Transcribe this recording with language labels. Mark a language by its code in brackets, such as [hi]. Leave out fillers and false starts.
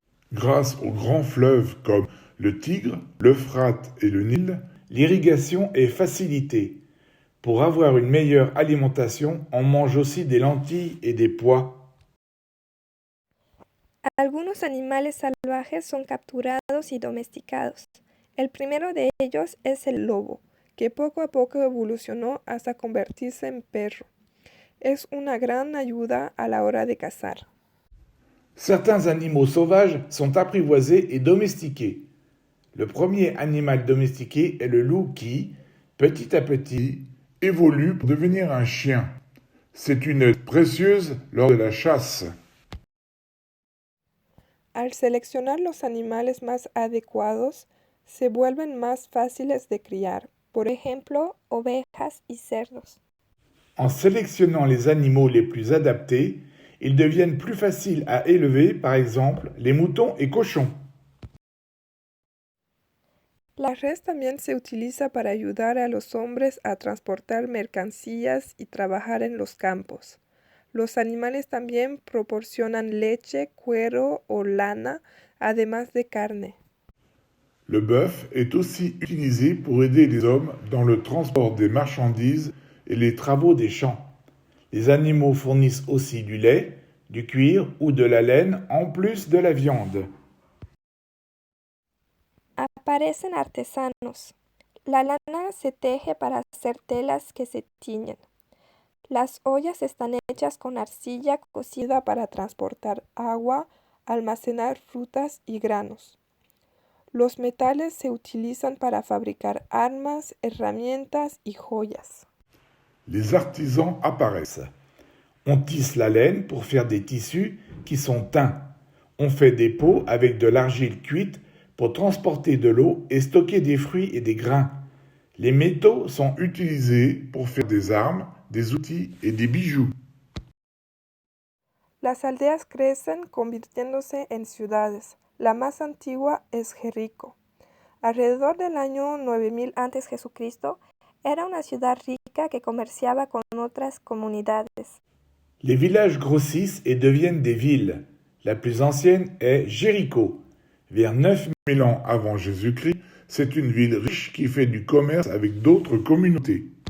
[fr] Grâce aux grands fleuves comme le Tigre, l'Euphrate et le Nil, l'irrigation est facilitée. Pour avoir une meilleure alimentation, on mange aussi des lentilles et des pois. [es] Algunos animales salvajes son capturados y domesticados. El primero de ellos es el lobo, que poco a poco evolucionó hasta convertirse en perro. Es una gran ayuda a la hora de cazar. [fr] Certains animaux sauvages sont apprivoisés et domestiqués. Le premier animal domestiqué est le loup qui, petit à petit, évolue pour devenir un chien. C'est une aide précieuse lors de la chasse. [es] Al seleccionar los animales más adecuados, se vuelven más fáciles de criar, por ejemplo, ovejas y cerdos. [fr] En sélectionnant les animaux les plus adaptés, ils deviennent plus faciles à élever, par exemple, les moutons et cochons. [es] La res también se utiliza para ayudar a los hombres a transportar mercancías y trabajar en los campos. Los animales también proporcionan leche, cuero o lana, además de carne. [fr] Le bœuf est aussi utilisé pour aider les hommes dans le transport des marchandises et les travaux des champs. Les animaux fournissent aussi du lait, du cuir ou de la laine en plus de la viande. [es] Aparecen artesanos. La lana se teje para hacer telas que se tiñen. Las ollas están hechas con arcilla cocida para transportar agua, almacenar frutas y granos. Los metales se utilizan para fabricar armas, herramientas y joyas. [fr] Les artisans apparaissent. On tisse la laine pour faire des tissus qui sont teints. On fait des pots avec de l'argile cuite pour transporter de l'eau et stocker des fruits et des grains. Les métaux sont utilisés pour faire des armes, des outils et des bijoux. [es] Las aldeas crecen convirtiéndose en ciudades. La más antigua es Jericó. Alrededor del año 9000 a.C., era una ciudad rica que comerciaba con otras comunidades. [fr] Les villages grossissent et deviennent des villes. La plus ancienne est Jéricho. Vers 9000 ans avant Jésus-Christ, c'est une ville riche qui fait du commerce avec d'autres communautés.